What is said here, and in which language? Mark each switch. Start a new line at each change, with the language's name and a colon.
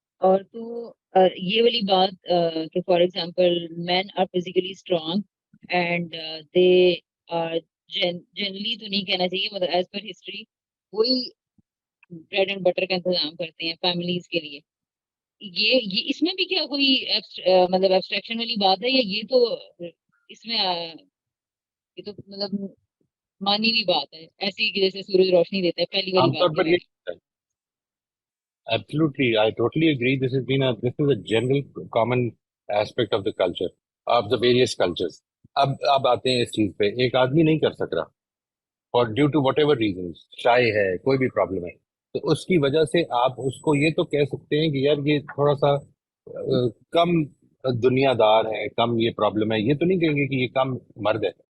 Urdu: اور تو یہ والی بات کہ
English: for example men are physically strong and they are generally
Urdu: تو نہیں کہنا چاہیے, مطلب
English: as per history
Urdu: وہی
English: bread and butter
Urdu: کا انتظام کرتے ہیں فیملیز کے لیے. یہ اس میں بھی کیا کوئی مطلب ایبسٹریکشن والی بات ہے, یا یہ تو اس میں یہ تو مطلب مانی ہوئی بات ہے, ایسی جیسے سورج روشنی دیتا ہے پہلی عام والی طور بات پر جو ہے.
English: یہ Absolutely, I totally agree. This is a general common aspect of the culture, of the various cultures.
Urdu: اب آتے ہیں اس چیز پہ. ایک آدمی نہیں کر سک رہا اور
English: due to whatever reasons,
Urdu: شائع ہے, کوئی بھی پرابلم ہے, تو اس کی وجہ سے آپ اس کو یہ تو کہہ سکتے ہیں کہ یار یہ تھوڑا سا کم دنیا دار ہے, کم یہ پرابلم ہے. یہ تو نہیں کہیں گے کہ یہ کم مرد ہے.